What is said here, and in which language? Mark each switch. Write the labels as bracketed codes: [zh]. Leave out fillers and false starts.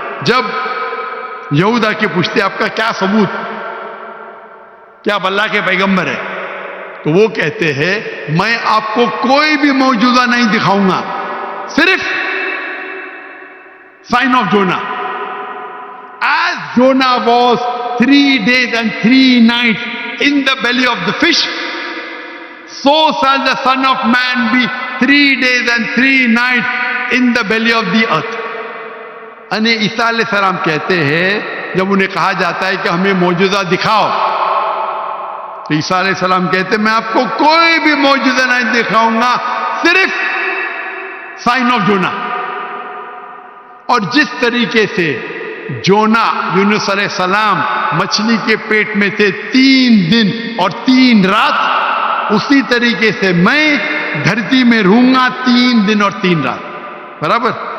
[ur] جب یہودا کے پوچھتے آپ کا کیا ثبوت، کیا آپ اللہ کے پیغمبر ہے، تو وہ کہتے ہیں میں آپ کو کوئی بھی موجودہ نہیں دکھاؤں گا، صرف sign of جونا. [en] As Jonah was 3 days and 3 nights in the belly of the fish, so shall the Son of Man be 3 days and 3 nights in the belly of the earth. [ur] یعنی عیسیٰ علیہ السلام کہتے ہیں، جب انہیں کہا جاتا ہے کہ ہمیں معجزہ دکھاؤ، تو عیسیٰ علیہ السلام کہتے ہیں میں آپ کو کوئی بھی معجزہ نہیں دکھاؤں گا، صرف سائن آف جونا. اور جس طریقے سے جونا یونس علیہ السلام مچھلی کے پیٹ میں تھے 3 دن اور 3 رات، اسی طریقے سے میں دھرتی میں رہوں گا 3 دن اور 3 رات. برابر.